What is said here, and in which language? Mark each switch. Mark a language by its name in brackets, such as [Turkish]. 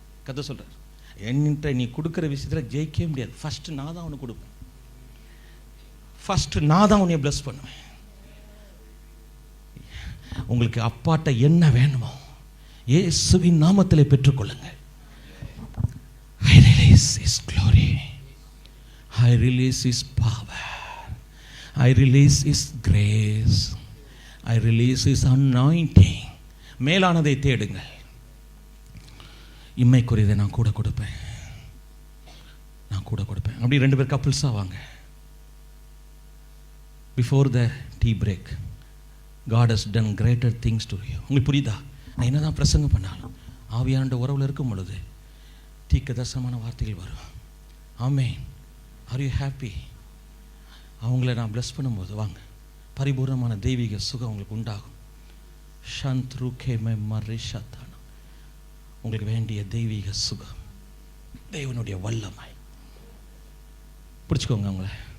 [Tamil] கத்த சொல்கிறார், என்கிட்ட நீ கொடுக்குற விஷயத்தில் ஜெயிக்கவே முடியாது. ஃபஸ்ட்டு நான் தான் உனக்கு கொடுப்பேன், ஃபஸ்ட்டு நான் தான் உன்னை பிளஸ் பண்ணுவேன். உங்களுக்கு அப்பாட்ட என்ன வேணுமோ இயேசுவின் நாமத்திலே பெற்றுக்கொள்ளுங்கள். [English] I release His glory, I release His power, I release His grace, I release His anointing. [Tamil] மேலானதை தேடுங்கள், இம்மைக்குரியதை நான் கூட கொடுப்பேன். அப்படி 2 பேர் கப்பிள்ஸாக வாங்க. [English] Before the tea break, God has done greater things to you. [Tamil] உங்களுக்கு புரியுதா? நான் என்ன தான் பிரசங்கம் பண்ணாலும் ஆவியானோட உறவில் இருக்கும் பொழுது தீர்க்கதரிசனமான வார்த்தைகள் வரும். ஆமென். [English] Are you happy? [Tamil] அவங்கள நான் பிளஸ் பண்ணும்போது வாங்க, பரிபூர்ணமான தெய்வீக சுகம் உங்களுக்கு உண்டாகும். ஷந்த்ரு கேமே மரிஷாத்தான உங்களுக்கு வேண்டிய தெய்வீக சுகம், தேவனுடைய வல்லமை. பிடிச்சிக்கோங்க அவங்கள.